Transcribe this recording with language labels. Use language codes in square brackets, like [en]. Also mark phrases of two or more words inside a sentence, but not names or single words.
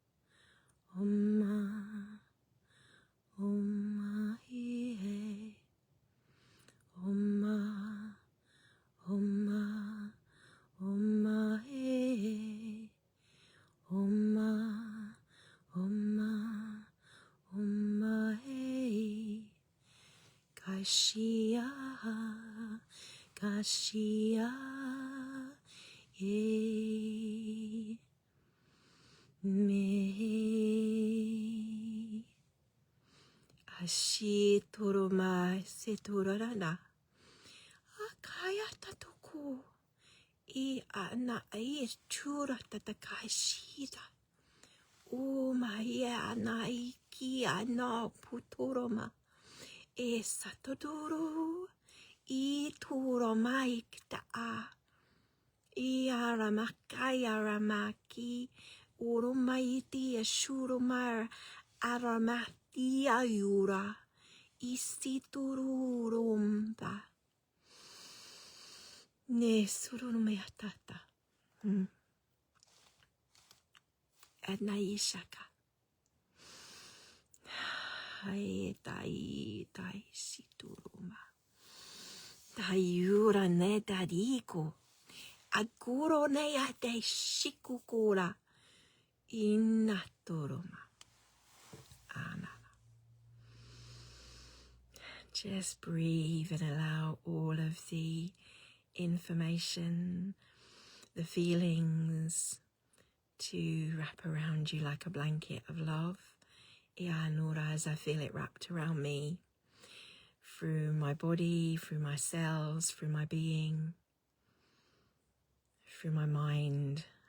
[en] Oma. Oma ie. Oma. Oma. Oma ie. Oma. Oma. Oma ie. Kashia. Kashia. Ie. Me. Ashi toro mai se torarana. Akaya tatoko. I ana ai chura tatakai shida. O mai ana iki ana putoroma. E satodoro. I toro mai kita a. I aramakai aramaki. Urumaiti ashurumar aramati ayura isitururumba ne surumayatata adnaishaka hai dai situruma daiura ne dariko aguro ne ate shikukura Inatoroma. Ana. Just breathe and allow all of the information, the feelings to wrap around you like a blanket of love. Ianura, as I feel it wrapped around me, through my body, through my cells, through my being, through my mind.